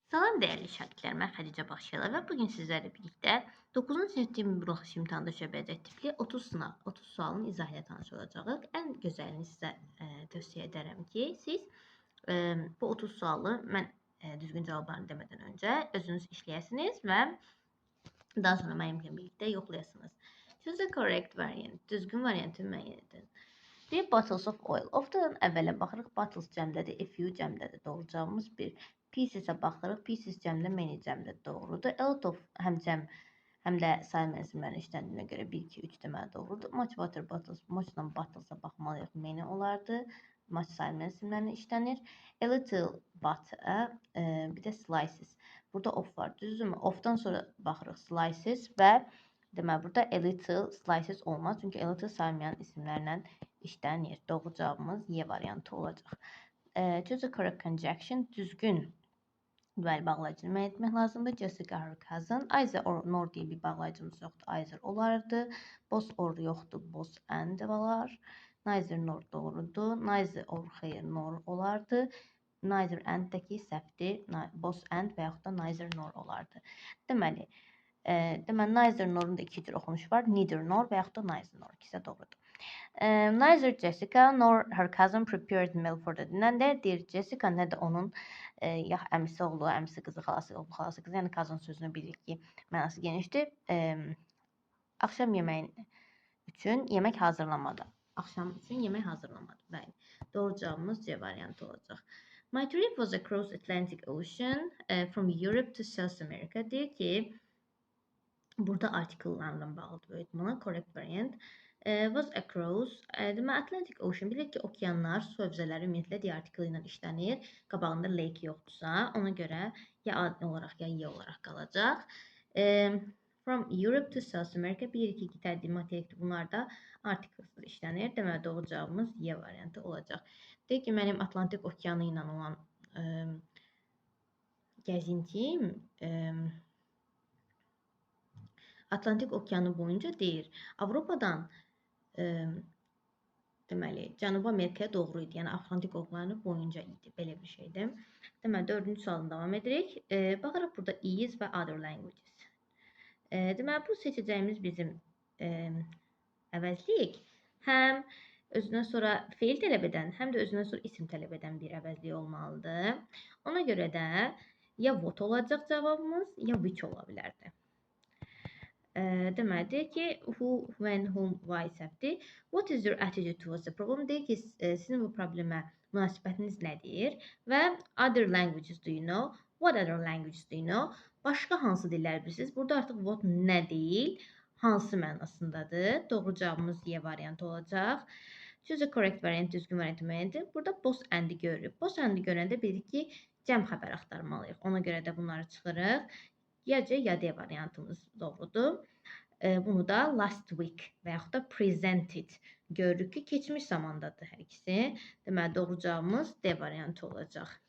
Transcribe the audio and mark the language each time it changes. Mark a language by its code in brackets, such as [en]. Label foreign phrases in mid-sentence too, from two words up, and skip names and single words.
[az] Salam [tr] değerli şagirdler, [az] mən Xədicə Baxşıyeva və bugün sizlərlə birlikdə 9-cu sinif buraxılış imtahanda şöbəcə tipli 30 sınav, 30 sualın izahı ilə tanış olacağıq. Ən gözəlini sizə tövsiyə edərəm ki, siz bu 30 sualı mən düzgün cavablarını demədən öncə özünüz işləyəsiniz və daha sonra mənimlə birlikdə yoxlayasınız. [en] Choose the correct variant. [az] Düzgün variantı müəyyən edin. [en] Bir bottles of oil. [az] Ofdan əvvələ baxırıq. Bottles cəmdədir, [en] a few [az] cəmdədir. Doğru cavabımız 1. Piecesə baxırıq. Pieces cəmdə, many cəmdə doğrudur. [en] A lot of [az] həm cəm, həm də sayı mənsimlərin işləndiyinə görə 1, 2, 3 deməli doğrudur. [en] Much water bottles. [az] Muchdan bottlesa baxmalıyıq. Many olardı. Much sayı mənsimlərin işlənir. [en] A little butter, [az] bir də slices. Burada of var. Düzdürmü? Ofdan sonra baxırıq slices və deməli burada [en] a little slices [az] olmaz. Çünki [en] a little [az] saymayan isimlərlə işlənir. Doğru cavabımız Y variantı olacaq. [en] Choose a correct conjunction. [az] Düzgün deməli bağlayıcını müəyyən etmək lazımdır. [en] Jessica her cousin. Either or nor [az] deyə bir bağlayıcımız yoxdur. [en] Either olardı. Both or yoxdur. Both and var. Neither nor doğrudur. Neither or xeyr nor olardı. Neither and [az] dəki səhvdir. [en] Both and [az] və yaxud da [en] neither nor [az] olardı. Deməli, [en] neither norun [az] da iki cür oxunuşu var. [en] Neither nor və yaxud da neither nor. [az] İkisi də doğrudur. [en] Neither Jessica nor her cousin prepared meal for the dinner. [az] Deyir Jessica nə də onun ya əmisi oğlu, əmisi qızı, xalası oğlu, xalası qızı, yəni cousin sözünü bilirik ki, mənası genişdir. Axşam yeməyin üçün yemək hazırlamadı. Axşam üçün yemək hazırlamadı. Bəli. Doğru cavabımız C variantı olacaq. [en] My trip was across Atlantic Ocean from Europe to South America. [az] Deyir ki, burada artikellarla bağlıdır [tr] böyük ihtimalle. [en] Correct variant. Was across. [az] Demək, Atlantic Ocean. Bilirik ki, okeanlar, su hövzələri ümumiyyətlə deyə artikel ilə işlənir. Qabağında lake yoxdursa, ona görə ya A olaraq ya Y olaraq qalacaq. [en] From Europe to South America. [az] Bilirik ki, iki təqdim materikdir. Bunlar da artikelsiz işlənir. Demək, doğru cavabımız Y variantı olacaq. Deyək ki, mənim Atlantik okeanı ilə olan gəzintim Atlantik okeanı boyunca deyir. Avropadan deməli, Cənubi Amerikaya doğru idi. Yəni Atlantik okeanı boyunca idi. Belə bir şeydir. Deməli, 4-cü sualdan davam edirik. Baxırıq burada is və [en] other languages. [az] Deməli, bu seçəcəyimiz bizim əvəzlik həm özündən sonra feil tələb edən, həm də özündən sonra isim tələb edən bir əvəzlik olmalıdır. Ona görə də ya what olacaq cavabımız, ya which ola bilərdi. Deməli, deyir ki, who, when, whom, why səhvdir. [en] What is your attitude towards the problem? [az] Deyir ki, sizin bu problemə münasibətiniz nədir? [en] Və other languages do you know? What other languages do you know? [az] Başqa hansı dillər bilirsiniz? Burada artıq what nə deyil, hansı mənasındadır? Doğru cavabımız Y variantı olacaq. [en] Choose a correct variant, [az] düzgün variantı müəyyən edin. Burada [en] both and-i [az] görürük. [en] Both and-i [az] görəndə bilirik ki, cəm xəbər axtarmalıyıq. Ona görə də bunları çıxırıq. Ya C, ya D variantımız doğrudur. Bunu da [en] last week [az] və yaxud da presented görürük ki, keçmiş zamandadır hər ikisi. Deməli, doğru cavabımız D variantı olacaq.